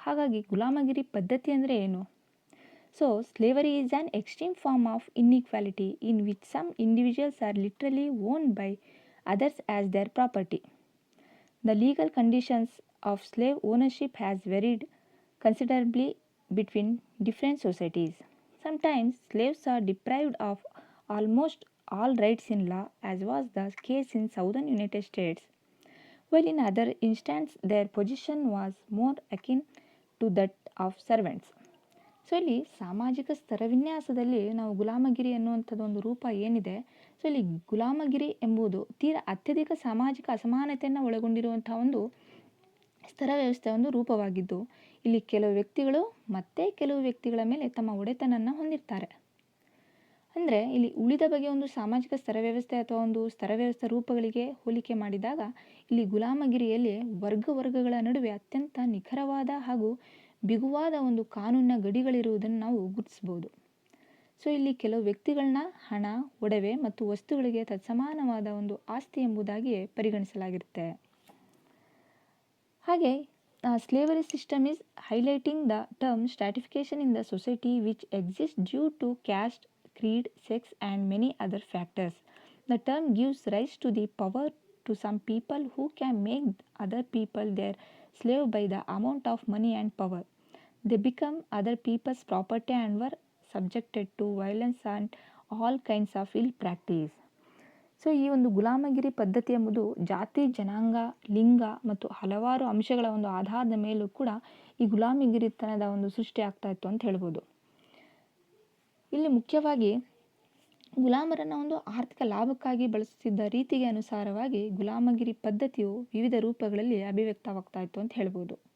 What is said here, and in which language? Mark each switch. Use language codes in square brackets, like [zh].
[kn] ಹಾಗಾಗಿ ಗುಲಾಮಗಿರಿ ಪದ್ಧತಿ ಅಂದರೆ ಏನು? [en] Slavery is an extreme form of inequality in which some individuals are literally owned by others as their property. The legal conditions of slave ownership has varied considerably between different societies. Sometimes slaves are deprived of almost all rights in law, as was the case in southern United States, while in other instances their position was more akin to that of servants. [kn] ಇಲ್ಲಿ ಸಾಮಾಜಿಕ ಸ್ತರವಿನ್ಯಾಸದಲ್ಲಿ ನಾವು ಗುಲಾಮಗಿರಿ ಅನ್ನುವಂಥದ್ದು ಒಂದು ರೂಪ ಏನಿದೆ, ಇಲ್ಲಿ ಗುಲಾಮಗಿರಿ ಎಂಬುದು ತೀರಾ ಅತ್ಯಧಿಕ ಸಾಮಾಜಿಕ ಅಸಮಾನತೆಯನ್ನು ಒಳಗೊಂಡಿರುವಂತಹ ಒಂದು ಸ್ತರ ವ್ಯವಸ್ಥೆ ಒಂದು ರೂಪವಾಗಿದ್ದು, ಇಲ್ಲಿ ಕೆಲವು ವ್ಯಕ್ತಿಗಳು ಮತ್ತೆ ಕೆಲವು ವ್ಯಕ್ತಿಗಳ ಮೇಲೆ ತಮ್ಮ ಒಡೆತನನ್ನು ಹೊಂದಿರ್ತಾರೆ. ಅಂದರೆ ಇಲ್ಲಿ ಉಳಿದ ಬಗೆಯ ಒಂದು ಸಾಮಾಜಿಕ ಸ್ತರ ವ್ಯವಸ್ಥೆ ಅಥವಾ ಒಂದು ಸ್ತರ ವ್ಯವಸ್ಥೆ ರೂಪಗಳಿಗೆ ಹೋಲಿಕೆ ಮಾಡಿದಾಗ ಇಲ್ಲಿ ಗುಲಾಮಗಿರಿಯಲ್ಲಿ ವರ್ಗಗಳ ನಡುವೆ ಅತ್ಯಂತ ನಿಖರವಾದ ಹಾಗೂ ಬಿಗುವಾದ ಒಂದು ಕಾನೂನಿನ ಗಡಿಗಳಿರುವುದನ್ನು ನಾವು ಗುರುತಿಸಬಹುದು. ಇಲ್ಲಿ ಕೆಲವು ವ್ಯಕ್ತಿಗಳನ್ನ ಹಣ, ಒಡವೆ ಮತ್ತು ವಸ್ತುಗಳಿಗೆ ತತ್ಸಮಾನವಾದ ಒಂದು ಆಸ್ತಿ ಎಂಬುದಾಗಿ ಪರಿಗಣಿಸಲಾಗಿರುತ್ತೆ. [en] ಹಾಗೆ slavery system is highlighting the term stratification in the society which exists due to caste, creed, sex and many other factors. The term gives rise to the power to some people who can make other people their slave by the amount of money and power. They become other people's property and were subjected to violence and all kinds of ill practice. [kn] ಈ ಒಂದು ಗುಲಾಮಗಿರಿ ಪದ್ಧತಿ ಎಂಬುದು ಜಾತಿ, ಜನಾಂಗ, ಲಿಂಗ ಮತ್ತು ಹಲವಾರು ಅಂಶಗಳ ಒಂದು ಆಧಾರದ ಮೇಲೂ ಕೂಡ ಈ ಗುಲಾಮಗಿರಿತನದ ಒಂದು ಸೃಷ್ಟಿ ಆಗ್ತಾ ಇತ್ತು ಅಂತ ಹೇಳ್ಬೋದು. ಇಲ್ಲಿ ಮುಖ್ಯವಾಗಿ ಗುಲಾಮರನ್ನು ಒಂದು ಆರ್ಥಿಕ ಲಾಭಕ್ಕಾಗಿ ಬಳಸುತ್ತಿದ್ದ ರೀತಿಗೆ ಅನುಸಾರವಾಗಿ ಗುಲಾಮಗಿರಿ ಪದ್ಧತಿಯು ವಿವಿಧ ರೂಪಗಳಲ್ಲಿ ಅಭಿವ್ಯಕ್ತವಾಗ್ತಾ ಇತ್ತು ಅಂತ ಹೇಳ್ಬೋದು.